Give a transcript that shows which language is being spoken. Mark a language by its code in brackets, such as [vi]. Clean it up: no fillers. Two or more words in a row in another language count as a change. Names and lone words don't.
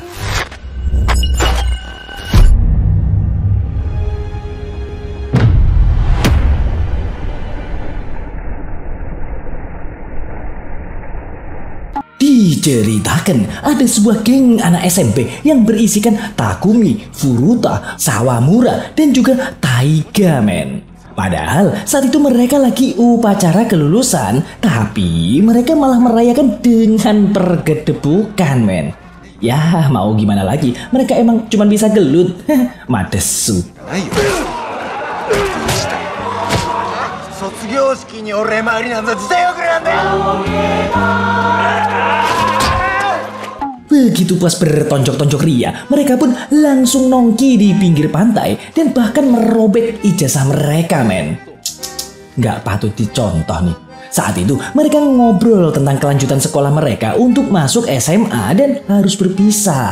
[id] Diceritakan ada sebuah geng anak SMP yang berisikan Takumi, Furuta, Sawamura, dan juga Taiga men. Padahal saat itu mereka lagi upacara kelulusan, tapi mereka malah merayakan dengan pergedebukan men. Ya mau gimana lagi, mereka emang cuma bisa gelut. Madesu. [ja] 卒業式にお礼参りなんざ時代遅れなんだよ。 [id] Begitu puas bertonjok-tonjok ria, mereka pun langsung nongki di pinggir pantai dan bahkan merobek ijazah mereka men. Nggak patut dicontoh nih. Saat itu mereka ngobrol tentang kelanjutan sekolah mereka untuk masuk SMA dan harus berpisah.